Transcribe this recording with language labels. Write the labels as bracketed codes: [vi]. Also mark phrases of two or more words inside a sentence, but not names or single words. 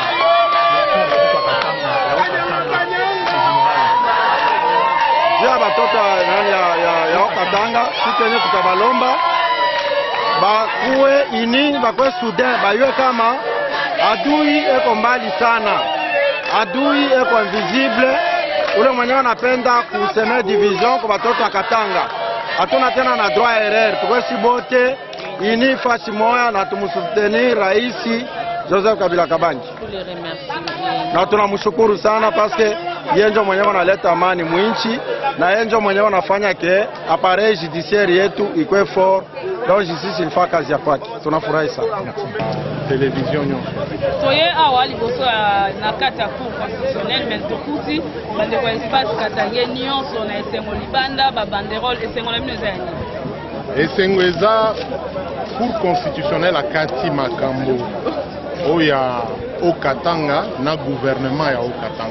[sw] jua batoto ya Okatanga sikenye tutabalomba bakuwe ini bakuwe soudain bayue kama adui eko mbali sana, adui eko invisible. Ule mwenye anapenda kuseme division kwa batoto ya Katanga hatuna tena na [fr] droit erreur, [sw] tukwesi bote ini fasi moya na tumusoutenir Raisi Joseph Kabila Kabanji. Na tunamshukuru sana paske yenjo mwenyewe analeta amani mwinchi na yenjo mwenyewe anafanya ke [fr] appareil judiciaire [sw] yetu ikwe fort, [fr] donc justice [sw] ilifaa kazi ya kwake. Tunafurahi sana. [ln] Television nyo soye awa liboso na kati ya [fr] cour constitutionnelle [ln] mentokuti bande kwa espace Katanga nyonso na esengo libanda ba banderole esengo na mino zani esengo eza [fr] cour constitutionnelle [ln] akati makambo oya Okatanga na gouvernement ya Okatanga.